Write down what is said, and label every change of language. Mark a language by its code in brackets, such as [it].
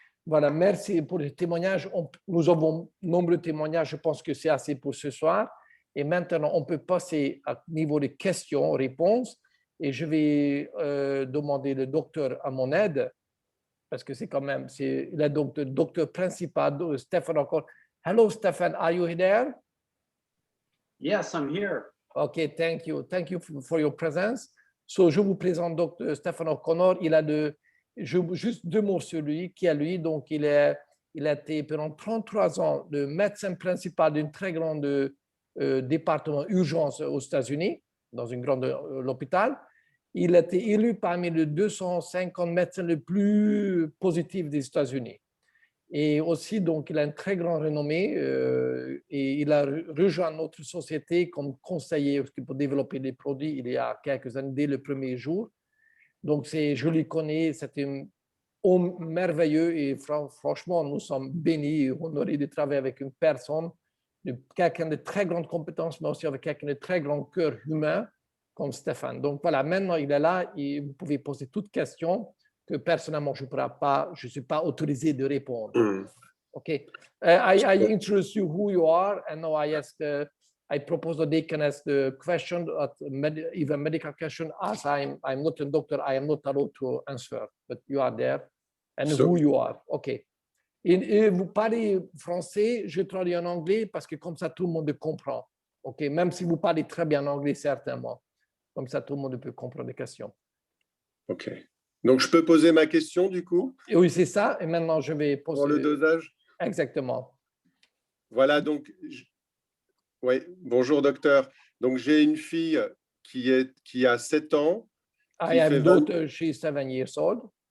[fr] Voilà, merci pour le témoignage. Nous avons nombreux témoignages. Je pense que c'est assez pour ce soir. Et maintenant, on peut passer au niveau des questions, réponses. Et je vais demander le docteur à mon aide, parce que c'est quand même, c'est le docteur principal, Stéphane encore. [en] Hello, Stéphane, are you there? Yes, I'm here. Okay, thank you. Thank you for your presence. [fr] So, je vous présente Dr. Stéphane O'Connor. Il a juste 2 mots sur lui, qui est lui. Donc, il a été pendant 33 ans le médecin principal d'un très grand département urgence aux États-Unis, dans un grand hôpital. Il a été élu parmi les 250 médecins les plus positifs des États-Unis. Et aussi, donc, il a une très grande renommée et il a rejoint notre société comme conseiller pour développer des produits il y a quelques années, dès le premier jour. Donc, je le connais, c'est un homme merveilleux et franchement, nous sommes bénis et honorés de travailler avec une personne, quelqu'un de très grande compétence, mais aussi avec quelqu'un de très grand cœur humain comme Stéphane. Donc, voilà, maintenant, il est là et vous pouvez poser toutes questions. Que personnellement, je ne suis pas autorisé de répondre. [en] Okay. I introduce you who you are, and now I propose that they can ask the question, even medical question, as I'm not a doctor, I am not allowed to answer, but you are there, and who you are. OK. [fr] Et vous parlez français, je traduis en anglais parce que comme ça, tout le monde comprend. OK. Même si vous parlez très bien anglais, certainement. Comme ça, tout le monde peut comprendre les questions. [en] OK. [fr] Donc, je peux poser ma question, du coup? Oui, c'est ça. Et maintenant, je vais poser… Pour le dosage? Exactement. Voilà, donc… Oui, bonjour, docteur. Donc, j'ai une fille qui a 7 ans. [en] I have a daughter, she's 7 years old.